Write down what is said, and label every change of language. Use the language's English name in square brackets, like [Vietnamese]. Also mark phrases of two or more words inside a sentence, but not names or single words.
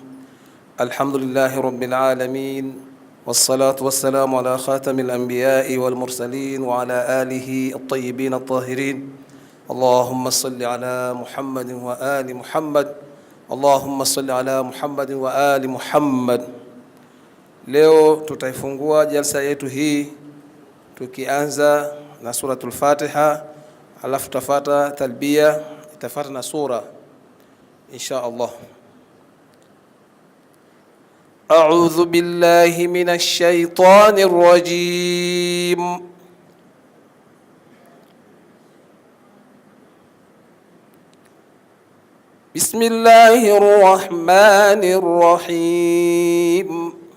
[Arabic] الحمد لله رب العالمين، والصلاة والسلام على خاتم الأنبياء والمرسلين وعلى آله الطيبين الطاهرين. اللهم صل على محمد وآل محمد. اللهم صل على محمد وآل محمد. [Swahili] Leo tutaifungua jalsa yetu hii tukianza na suratul Fatiha, alafu tutafuata talbia, itafuata na sura [Arabic] إن شاء الله. أعوذ بالله من الشيطان الرجيم. بسم الله الرحمن الرحيم.